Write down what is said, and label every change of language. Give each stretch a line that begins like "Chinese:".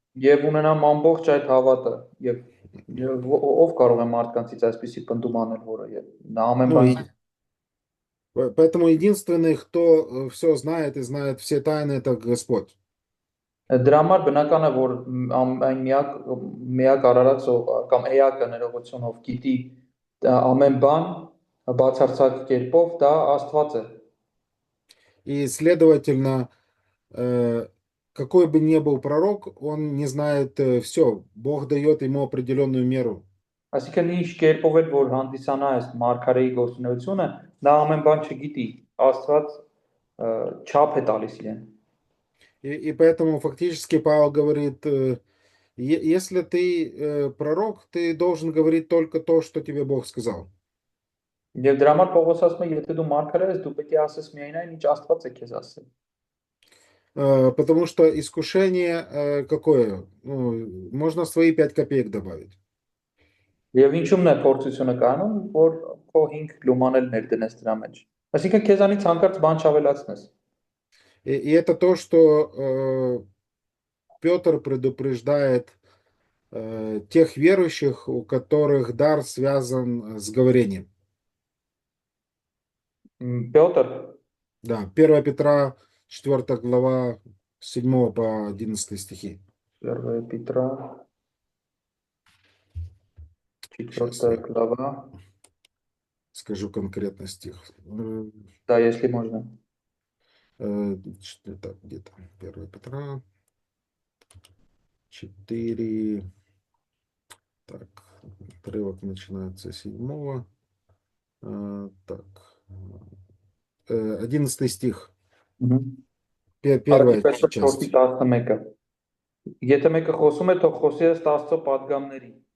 Armenian: Եվ ունենամ ամբողջ այդ հավատը եւ ով կարող է մարդկանցից այսպեսի պնդում անել, որը նա ամեն բան։
Russian: Поэтому единственный, кто все знает и знает все тайны, это Господь.
Armenian: Դրա համար բնական է, որ այն միակ արարած կամ էակը ներողությունով գիտի ամեն բան բացարձակ կերպով, դա Աստված է։
Russian: И, следовательно, какой бы ни был пророк, он не знает все. Бог дает ему определенную меру.
Armenian: Այսինքն ինչ կերպով էլ որ հանդիսանա այս մարգարեի գործունեությունը, նա ամեն բան չգիտի, Աստված չափ է տալիս իրեն։
Russian: И поэтому фактически Павел говорит, если ты пророк, ты должен говорить только то, что тебе Бог сказал.
Armenian: Եվ դրա համար Պողոս ասում է, եթե դու մարգարե ես, դու պետք է ասես միայն այն, ինչ Աստված է քեզ ասել։
Russian: Потому что искушение какое? Можно свои 5 копеек добавить.
Armenian: Եվ ինչու՞մն է փորձությունը կանում, որ քո 5 լումանել ներդնես դրա մեջ։ Այսինքն քեզանից հանկարծ բան չավելացնես։
Russian: И это то, что Петр предупреждает тех верующих, у которых дар связан с говорением. Петр. Да, 1 Петра, 4 глава, 7 по 11 стихи. 1 Петра, 4 глава. Скажу конкретно стих. Да, если можно. Так, где-то 1 Петра, 4, так, отрывок начинается с 7, так, 11 стих, первая часть.
Armenian: Եթե մեկը խոսում է, թող խոսի ըստ Աստծո պատգամների։